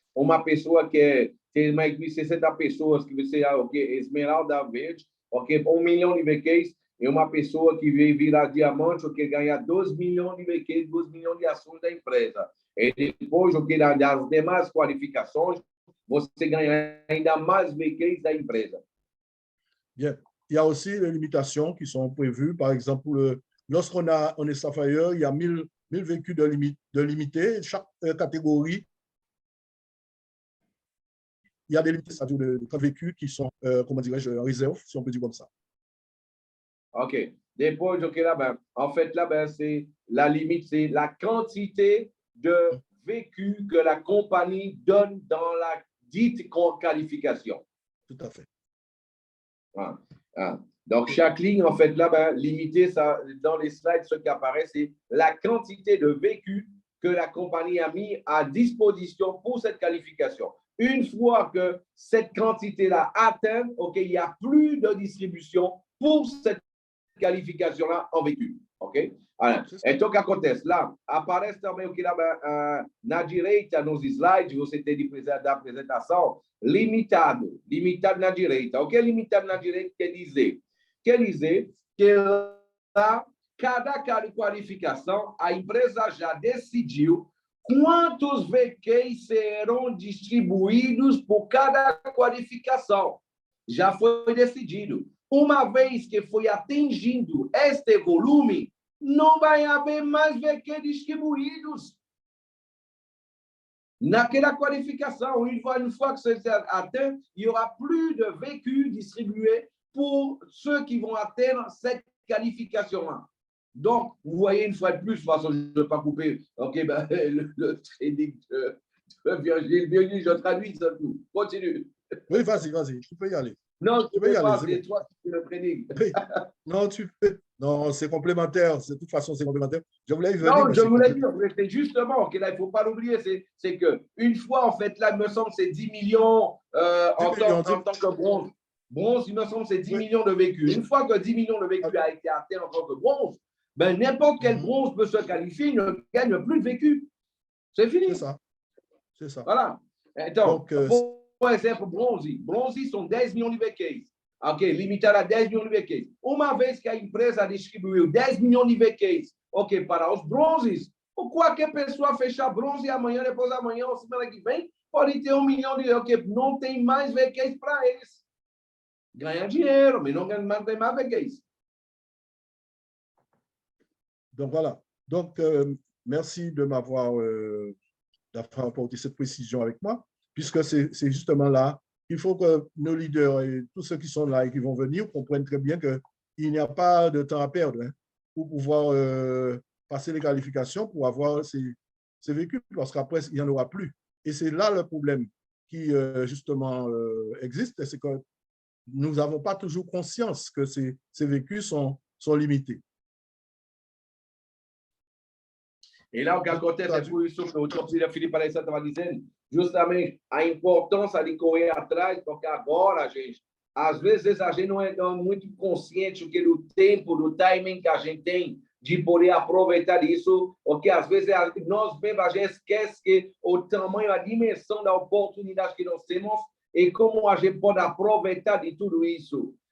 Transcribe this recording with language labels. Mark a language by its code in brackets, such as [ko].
[pt] Uma pessoa que tem mais de 60 pessoas, que você é Esmeralda Verde, ok, 1 milhão de BQs. E uma pessoa que veio virar diamante, que ganha 2 milhões de BQs, 2 milhões de ações da empresa. E depois, o que das demais qualificações, você ganha ainda mais BQs da empresa. [fr] Bien. Il y a aussi les limitations qui sont prévues. Par exemple, lorsqu'on est Sapphire, il y a 1000 vécus de limité. Chaque catégorie, il il y a des limites, c'est-à-dire de temps vécu qui sont, comment dirais-je, en réserve, si on peut dire comme ça. OK. Dépôt, OK, là, ben, en fait, là, ben, c'est la limite, c'est la quantité de vécu que la compagnie donne dans la dite qualification. Tout à fait. Ah, ah. Donc, chaque ligne, en fait, là, ben, limité, ça, dans les slides, ce qui apparaît, c'est la quantité de vécu que la compagnie a mis à disposition pour cette qualification. Une fois que cette quantité-là atteint, OK, il n'y a plus de distribution pour cette qualification-là en vécu. OK? Alors, [pt] então, o que acontece? Lá, aparece também o que na direita, nos slides, você tem da apresentação, limitado. Limitado na direita. O que é limitado na direita quer dizer? Quer dizer que lá, cada qualificação, a empresa já decidiu quantos VQs serão distribuídos por cada qualificação. Já foi decidido. Uma vez que foi atingido este volume, não vai haver mais VQ distribuídos naquela qualificação. [fr] Une fois que c'est atteint, il n'y aura plus de VQ distribués pour ceux qui vont atteindre cette qualification-là. Donc, vous voyez une fois de plus, de toute façon, je ne vais pas couper ben, le trading de Virgile, je traduis ça tout. Continue. Oui, vas-y, tu peux y aller. Non, tu peux y aller, c'est toi qui fais le trading. Non, tu peux. Non, c'est complémentaire. De toute façon, c'est complémentaire. Je voulais y venir. Non, je voulais dire, c'est justement, là, il ne faut pas l'oublier, c'est qu'une fois, en fait, là, il me semble que c'est 10 millions en tant que bronze. Bronze, il me semble que c'est 10 millions de vécus. Une fois que 10 millions de vécus a été atteint en tant que bronze, ben, n'importe quel bronze peut se qualifier, il ne gagne plus de vécu. C'est fini. C'est ça. C'est ça. Voilà. Donc, [pt] por exemplo, bronze são 10 milhões de VQs. Ok, limitado a 10 milhões de VQs. Uma vez que a empresa distribuiu 10 milhões de VQs, ok, para os bronzes, ou qualquer pessoa fechar bronze amanhã, depois da manhã ou semana que vem, pode ter 1 milhão de VQs. Não tem mais VQs para eles. Ganha dinheiro, mas não tem mais VQs. [fr] Donc, voilà. Donc, merci de m'avoir apporté cette précision avec moi, puisque c'est justement là, il faut que nos leaders et tous ceux qui sont là et qui vont venir comprennent très bien qu'il n'y a pas de temps à perdre pour pouvoir passer les qualifications, pour avoir ces véhicules, parce qu'après, il n'y en aura plus. Et c'est là le problème qui, justement, existe, c'est que nous n'avons pas toujours conscience que ces véhicules sont limités. [pt] E lá o que acontece é por isso que o Dr. Felipe Alessandro estava dizendo, justamente a importância de correr atrás, porque agora, gente, às vezes a gente não é muito consciente do tempo, do timing que a gente tem de poder aproveitar isso, porque às vezes nós mesmos a gente esquece que o tamanho, a dimensão da oportunidade que nós temos e como a gente pode aproveitar de tudo isso.